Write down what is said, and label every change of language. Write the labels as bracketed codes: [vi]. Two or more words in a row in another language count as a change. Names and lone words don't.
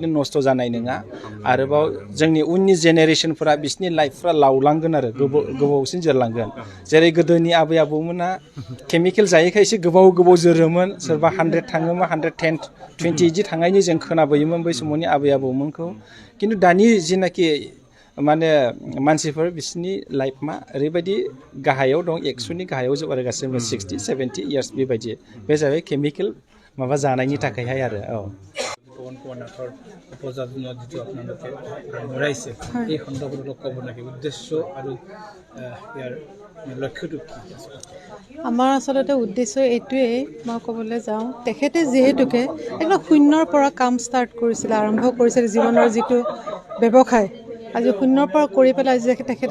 [brx] नस्थ' जानाय नङा आरोबाव जोंनि उननि जेनेरेसनफोरा बिसोरनि लाइफफ्रा लावलांगोन आरो गोबावसिन जोरलांगोन जेरै गोदोनि आबै आबौमोना केमिकेल जायैखाय एसे गोबाव जोरोमोन सोरबा 100 थाङोमोन 110 20 इदि थांनायनि जों खोनाबोयोमोन बै समावनि आबै आबौमोनखौ खिन्थु दानि जिनाखि माने मानसिफोर बिसोरनि लाइफआ ओरैबायदि गाहायाव दं 100नि गाहायाव जौगागासिनो 60 70 इयार्स बेबायदि बे जाबाय केमिकेल माबा जानायनि थाखायहाय आरो [as] পৱনকুমাৰ উপজাতিৰ যিটো আপোনালোকে আগবঢ়াইছে এই সন্দৰ্ভত অলপ ক'ব নেকি উদ্দেশ্য আৰু ইয়াৰ লক্ষ্যটো কি আছে আমাৰ আচলতে উদ্দেশ্য এইটোৱেই মই ক'বলৈ যাওঁ তেখেতে যিহেতুকে একদম শূন্যৰ পৰা কাম ষ্টাৰ্ট কৰিছিলে আৰম্ভ কৰিছিলে জীৱনৰ যিটো ব্যৱসায় আজি শূন্যৰ পৰা কৰি পেলাই আজি তেখেতে